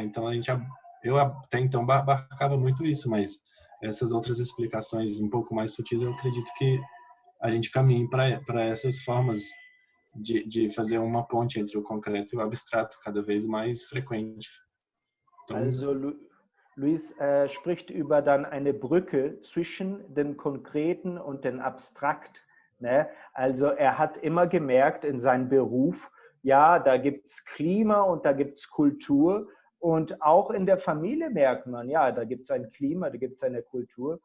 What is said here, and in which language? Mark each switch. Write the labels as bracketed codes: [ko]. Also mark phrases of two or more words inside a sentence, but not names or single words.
[pt] Então, eu até então abarcava muito isso, mas essas outras explicações um pouco mais sutis, eu acredito que a gente caminhe para essas formas de fazer uma ponte entre o concreto e o abstrato cada vez mais frequente. Então, [de] also Luiz spricht über dann eine Brücke zwischen dem Konkreten und dem Abstrakt. Ne? Also hat immer gemerkt in seinem Beruf, ja, da gibt es Klima und da gibt es Kultur. Und auch in der Familie merkt man, ja, da gibt es ein Klima, da gibt es eine Kultur.